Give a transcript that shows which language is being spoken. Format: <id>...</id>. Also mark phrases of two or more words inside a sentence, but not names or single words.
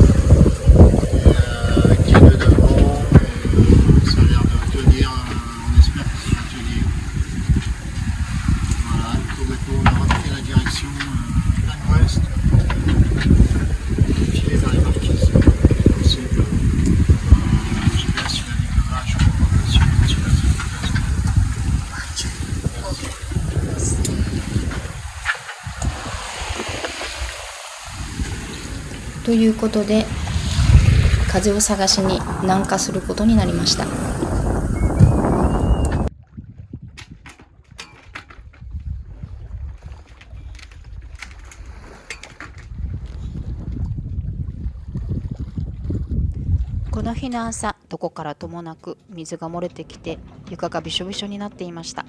<fr>et qui est de devant et ça a l'air de tenir, on espère que ça va tenir. Voilà, tout maintenant on a repris la direction plein ouest, filer vers les marquises au sud. GPS il a dit que là je crois qu'on va suivre la circulation.</fr> <ja>ということで、風を探しに南下することになりました。この日の朝、どこからともなく水が漏れてきて床がびしょびしょになっていました。</ja>